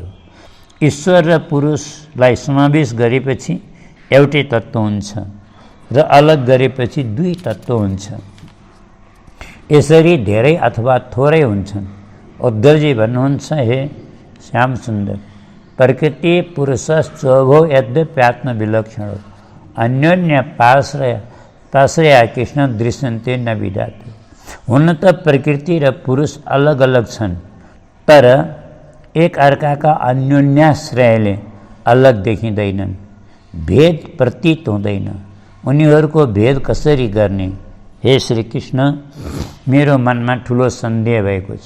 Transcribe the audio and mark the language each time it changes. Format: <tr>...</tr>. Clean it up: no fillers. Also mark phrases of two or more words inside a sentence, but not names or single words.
<ne>ईश्वर र पुरुषलाई समावेश गरेपछि एउटै तत्त्व हुन्छ र अलग गरेपछि 2 तत्त्व हुन्छ। यसरी धेरै अथवा थोरै हुन्छन्। उद्धवजी भन्नुहुन्छ, हे श्याम सुन्दर,</ne> <sa>प्रकृति पुरुषश्चोभौ यद्यप्यात्म विलक्षण अन्योन्य पाश्रया कृष्ण दृश्यन्ते न विदाते।</sa> <ne>हुन त प्रकृति र पुरुष अलग अलग छन्, तर एक अर्काका अन्योन्याश्रयले अलग देखिँदैनन्। भेद प्रतीत हुँदैन। उनीहरूको भेद कसरी गर्ने? हे श्रीकृष्ण, मेरो मनमा ठुलो सन्देह भएको छ।</ne>